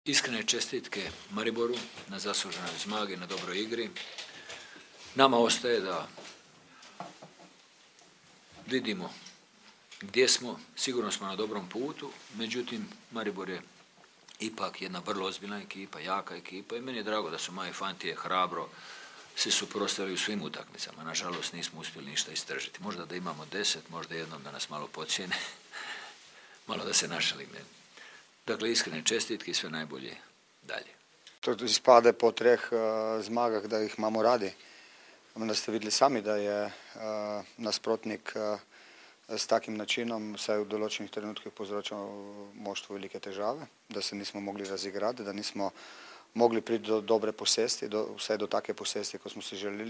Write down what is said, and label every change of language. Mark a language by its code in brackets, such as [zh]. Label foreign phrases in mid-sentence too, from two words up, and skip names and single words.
[hr] Iskrene čestitke Mariboru na zasluženoj zmagi, na dobroj igri. Nama ostaje da vidimo gdje smo, sigurno smo na dobrom putu, međutim Maribor je ipak jedna vrlo ozbiljna ekipa, jaka ekipa i meni je drago da su moji fantije hrabro se suprotstavili u svim utakmicama. Nažalost nismo uspjeli ništa istržiti. Možda da imamo 10, možda jednom da nas malo pocijene, malo da se našalimo. Dakle, iskrene čestitke i sve najbolje dalje. [sl] To izpade po 3 zmagah, da jih imamo radi. Da ste videli sami, da je nasprotnik s takim načinom vsaj v določenih trenutkih povzročal moštvu velike težave, da se nismo mogli razigrati, da nismo mogli priti do dobre posesti, vsaj do take posesti, kot smo si želeli.